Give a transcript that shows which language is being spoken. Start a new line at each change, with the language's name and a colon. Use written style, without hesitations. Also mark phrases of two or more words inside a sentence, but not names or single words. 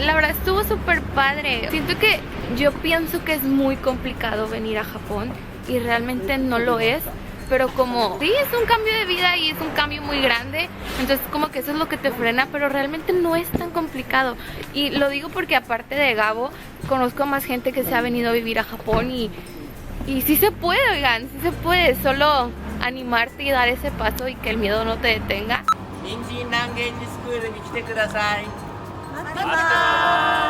Spanish: La verdad estuvo súper padre. Siento que yo pienso que es muy complicado venir a Japón y realmente no lo es, pero como sí es un cambio de vida y es un cambio muy grande, entonces como que eso es lo que te frena, pero realmente no es tan complicado. Y lo digo porque aparte de Gabo conozco a más gente que se ha venido a vivir a Japón y sí se puede, oigan, sí se puede, solo animarte y dar ese paso y que el miedo no te detenga.
Japanese: ニンジンランゲージスクールに来てください。また